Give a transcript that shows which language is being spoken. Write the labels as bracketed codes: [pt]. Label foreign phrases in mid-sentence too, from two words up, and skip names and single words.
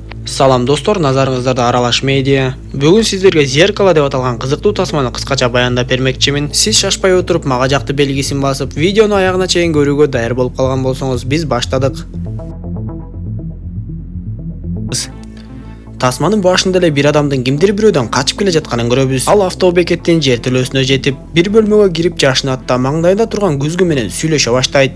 [ky] Салам достор, назарыңыздарда Аралаш медиа. [kk] Бүгін сіздерге зеркало деп аталған қызықты тасманы қысқаша баяндап бермекчимин. Сіз шашпай отырып, [ky] мага жақты белгисин басып, видеоны аяғына чейин көрүүгө даяр болуп калган болсоңуз, биз баштадык. Тасманын башында эле бир адамдын кимдир бирөөдөн качып келе жатканын көрөбүз. Ал автобекеттин жертөлөсүнө жетип, бир бөлмөгө кирип жашынат, маңдайында турган күзгү менен сүйлөшө баштайт.